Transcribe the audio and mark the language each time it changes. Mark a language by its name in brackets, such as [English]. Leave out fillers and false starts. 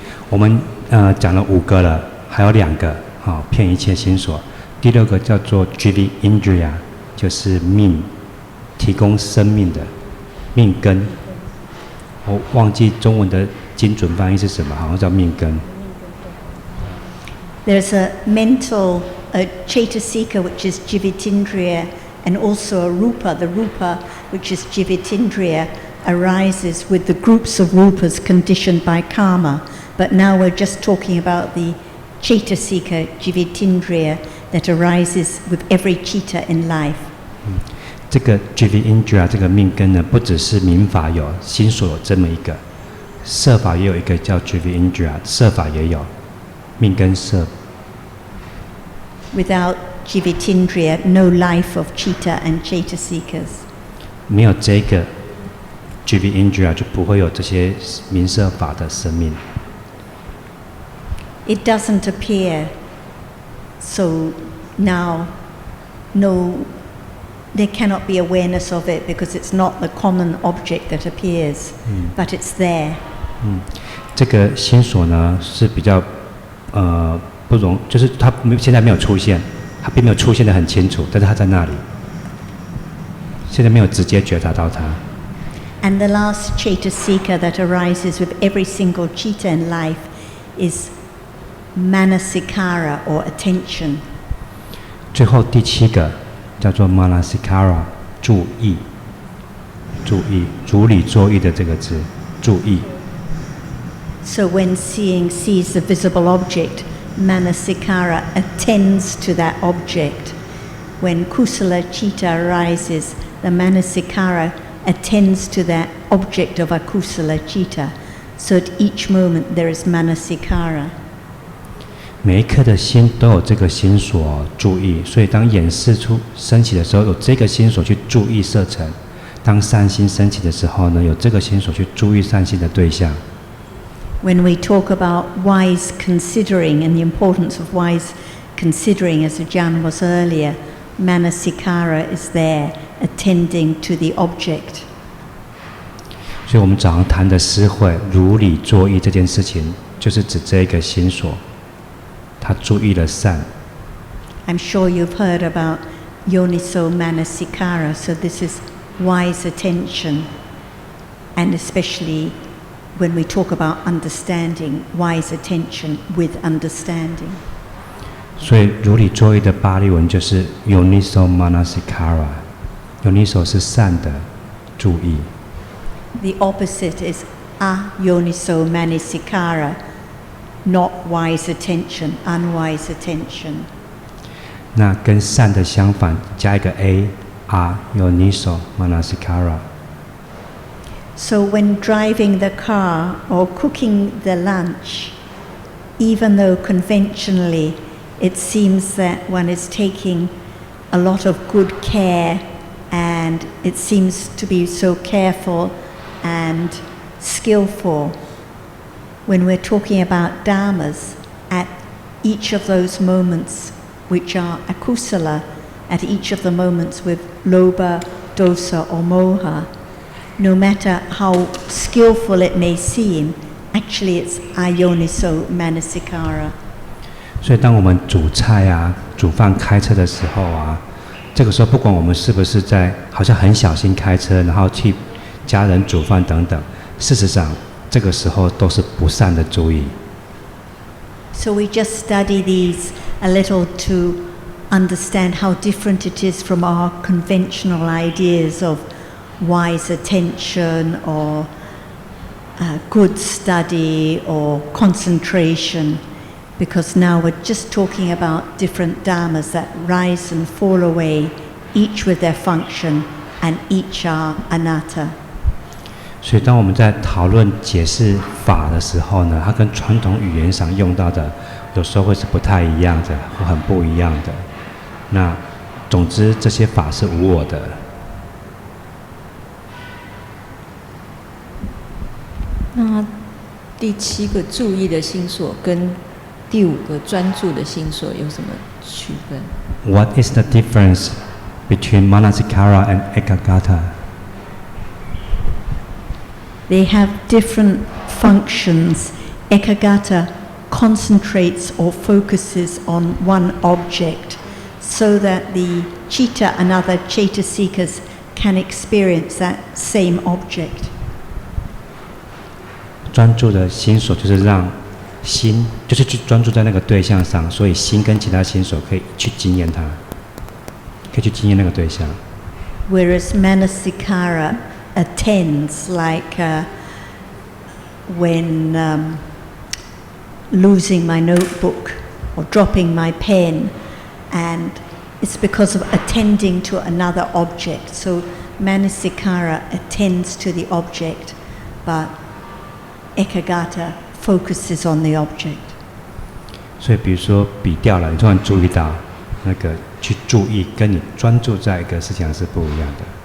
[Chinese] 我们讲了5个了，还有2个，好，骗一切心所。第6个叫做 Jivitindriya， 就是命，提供生命的命根。我忘记中文的精准翻译是什么，好像叫命根。 [English] There's a mental Chetasika, which is Jivitindriya, and also a Rupa. The Rupa, which is Jivitindriya, arises with the groups of Rupas conditioned by karma. But now we're just talking about the Chetasika, Jivitindriya, that arises with every chitta in life. [Chinese] 这个 Jivitindriya 这个命根呢，不只是民法有，心所有这么一个，色法也有一个叫 Jivitindriya， 色法也有命根色。 [English] Without Jivitindriya, no life of chitta and Chetasikas. [Chinese] 没有这个 GV Indriya 就不会有这些名色法的生命。 [English] It doesn't appear, so now there cannot be awareness of it because it's not the common object that appears, but it's there. [Chinese] 这个心所呢是比较不容，就是它现在没有出现，它并没有出现得很清楚，但是它在那里，现在没有直接觉察到它。 [English] And the last Chaitasika that arises with every single citta in life is Manasikara or attention. [Chinese] 最后第7个叫做 Manasikara， 注意，如理作意的这个字，注意。 [English] So when seeing sees the visible object, Manasikara attends to that object. When Kusala Citta arises, the Manasikara attends to that object of a Kusala Citta. So at each moment there is Manasikara. [Chinese] 每一颗的心都有这个心所注意，所以当眼识出升起的时候，有这个心所去注意色尘；当善心升起的时候呢，有这个心所去注意善心的对象。 [English] When we talk about wise considering and the importance of wise considering, as Ajarn was earlier, Manasikara is there, attending to the object. [Chinese] 所以我们早上谈的思慧如理作意这件事情，就是指这个心所。他注意了善。 [English] I'm sure you've heard about Yoniso Manasikara, so this is wise attention, and especially when we talk about understanding, wise attention with understanding. [Chinese] 所以如理作意的巴利文就是 Yoniso Manasikara。Yoniso 是善的注意。 [English] The opposite is Ayoniso Manasikara.Not wise attention, unwise attention. [Chinese] 那跟善的相反，加一个 a， Yoniso Manasikara. [English] So when driving the car or cooking the lunch, even though conventionally it seems that one is taking a lot of good care and it seems to be so careful and skillful,When we're talking about dhammas, at each of those moments which are akusala, at each of the moments with lobha, dosa or moha, no matter how skillful it may seem, actually it's ayoniso manasikara. [Chinese] 所以当我们煮菜啊、煮饭、开车的时候啊，这个时候不管我们是不是在好像很小心开车，然后替家人煮饭等等，事实上这个时候都是不善的注意。 [English] So we just study these a little to understand how different it is from our conventional ideas of wise attention or good study or concentration, because now we're just talking about different dhammas that rise and fall away, each with their function and each are anatta. [Chinese] 所以当我们在讨论解释法的时候呢，它跟传统语言上用到的有时候会是不太一样的，或很不一样的。那总之这些法是无我的。那第7个注意的心所跟第5个专注的心所有什么区分？ [English] What is the difference between Manasikara and Ekagata?They have different functions. Ekagata concentrates or focuses on one object so that the citta and other chaitasikas can experience that same object. [Chinese] 专注的心所就是让心就是去专注在那个对象上，所以心跟其他心所可以去经验它，可以去经验那个对象。 [English] Whereas Manasikara,attends, like when losing my notebook or dropping my pen, and it's because of attending to another object. So Manasikara attends to the object, but Ekagata focuses on the object. [Chinese] 所以比如说笔掉了，你突然注意到那个去注意，跟你专注在一个事情上是不一样的。